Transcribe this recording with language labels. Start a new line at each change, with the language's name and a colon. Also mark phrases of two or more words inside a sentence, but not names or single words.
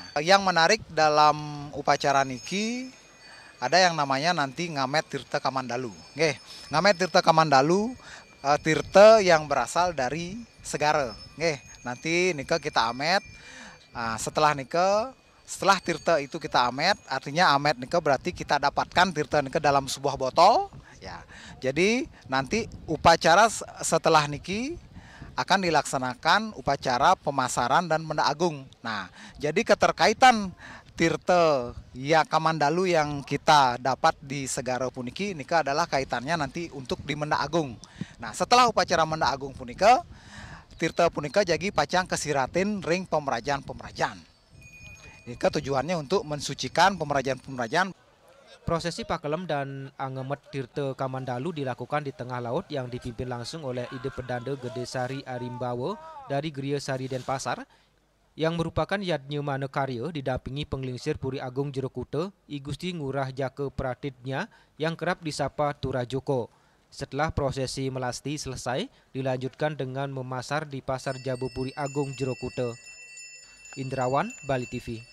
Indonesian: Yang menarik dalam upacara niki ada yang namanya nanti Ngamet Tirta Kamandalu. Ngamet Tirta Kamandalu, tirta yang berasal dari segara. Nanti nika kita amet. Setelah tirta itu kita amet, artinya amet nika berarti kita dapatkan tirta nika dalam sebuah botol. Ya, jadi nanti upacara setelah niki akan dilaksanakan upacara pemasaran dan Menda Agung. Nah, jadi keterkaitan tirta ya Kamandalu yang kita dapat di segara
Balinese: puniki nika
Indonesian: adalah kaitannya nanti untuk di Menda Agung. Nah, setelah upacara Menda Agung
Balinese: punika, tirta punika jadi pacang kesiratin ring pemerajaan.
Indonesian: Nika tujuannya untuk mensucikan pemerajaan. Prosesi pakelem dan angemet tirta Kamandalu dilakukan di tengah laut yang dipimpin langsung oleh Ide Pedanda Gede Sari Arimbawa dari Griya Sari Denpasar, yang merupakan Yadnya Mana Karya didampingi penglingsir Puri Agung Jero Kuta I Gusti Ngurah Jaka Pratidnya yang kerap disapa Tura Joko. Setelah prosesi melasti selesai, dilanjutkan dengan memasar di Pasar Jabu Puri Agung Jero Kuta. Indrawan, Bali TV.